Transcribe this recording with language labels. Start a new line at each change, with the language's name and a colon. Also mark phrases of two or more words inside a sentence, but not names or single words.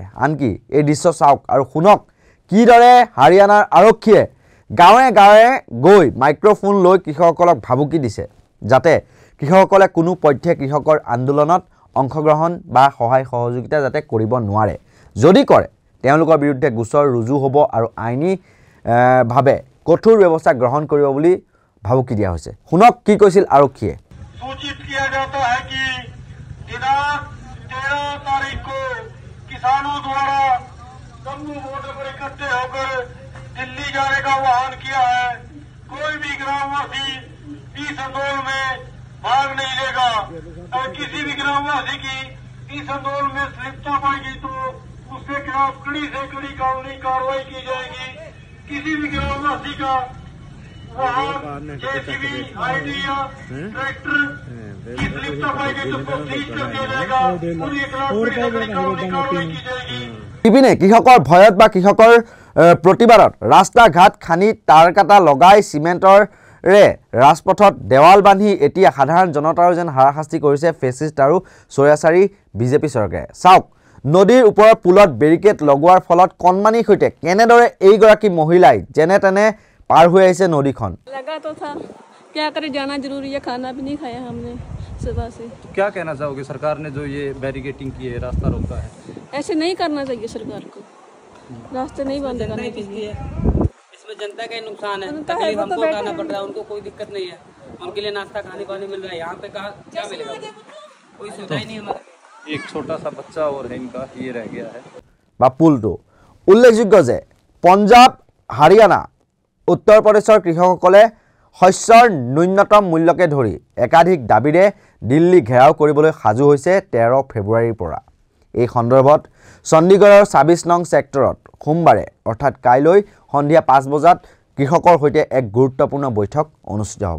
Assamese: আনকি এই দৃশ্য চাওক আৰু শুনক কিদৰে হাৰিয়ানাৰ আৰক্ষীয়ে গাঁৱে গাঁৱে গৈ মাইক্ৰফোন লৈ কৃষকসকলক ভাবুকি দিছে যাতে কৃষকসকলে কোনো পধ্যে কৃষকৰ আন্দোলনত অংশগ্ৰহণ বা সহায় সহযোগিতা যাতে কৰিব নোৱাৰে। যদি কৰে তেওঁলোকৰ বিৰুদ্ধে গোচৰ ৰুজু হ'ব আৰু আইনী ভাৱে কঠোৰ ব্যৱস্থা গ্ৰহণ কৰিব বুলি ভাবুকি দিয়া হৈছে। শুনক কি কৈছিল আৰক্ষীয়ে।
Hindi: सूचित किया जाता है कि दिनांक 13 तारीख को किसानों द्वारा जम्मू बॉर्डर पर इकट्ठे होकर दिल्ली जाने का आह्वान किया है। कोई भी ग्रामवासी इस आंदोलन में भाग नहीं लेगा। अगर किसी भी ग्रामवासी की इस आंदोलन में संलिप्तता पाएगी तो उसके खिलाफ कड़ी से कड़ी कानूनी कार्रवाई की जाएगी। किसी भी ग्रामवासी का जेसीबी, आईडी या ट्रैक्टर की संलिप्तता पाएगी तो उसको सीज कर दिया जाएगा। उनके खिलाफ कड़ी से कड़ी कानूनी कार्रवाई की जाएगी।
Assamese: ইপিনে কৃষকৰ ভয়ত বা কৃষকৰ প্ৰতিবাদত ৰাস্তা ঘাট খানি তাঁৰ কাটা লগাই চিমেণ্টৰে ৰাজপথত দেৱাল বান্ধি এতিয়া সাধাৰণ জনতাৰো যেন হাৰাশাস্তি কৰিছে ফেচিষ্ট আৰু স্বৈৰাচাৰী বিজেপি চৰকাৰে। চাওক নদীৰ ওপৰৰ পুলত বেৰিকেড লগোৱাৰ ফলত কণমানিৰ সৈতে কেনেদৰে এইগৰাকী মহিলাই যেনে তেনে পাৰ হৈ আহিছে নদীখন।
Hindi: लगा तो था क्या करे, जाना जरूरी है, खाना भी नहीं खाया हमने सुबह से। तो क्या कहना चाहोगे सरकार ने जो ये बैरिकेडिंग की है, रास्ता रोका है? ऐसे नहीं करना चाहिए सरकार को, रास्ते नहीं बंद करने चाहिए। इसमें जनता का नुकसान है, तकलीफ हमको उठाना पड़ रहा है, उनको कोई दिक्कत नहीं है। उनके लिए नाश्ता खाने पानी मिल रहा है, यहाँ पे क्या मिलेगा? कोई सुविधा ही नहीं हमारे। एक छोटा सा बच्चा और है इनका, ये रह गया है।
Assamese: বা পুলটো উল্লেখযোগ্য যে পঞ্জাব, হাৰিয়ানা, উত্তৰ প্ৰদেশৰ কৃষকসকলে শস্যৰ ন্যূনতম মূল্যকে ধৰি একাধিক দাবীৰে দিল্লী ঘেৰাও কৰিবলৈ সাজু হৈছে 13 ফেব্ৰুৱাৰীৰ পৰা। এই সন্দৰ্ভত চণ্ডীগড়ৰ 26 নং ছেক্টৰত সোমবাৰে অৰ্থাৎ কাইলৈ সন্ধিয়া 5 বজাত কৃষকৰ সৈতে এক গুৰুত্বপূৰ্ণ বৈঠক অনুষ্ঠিত হ'ব।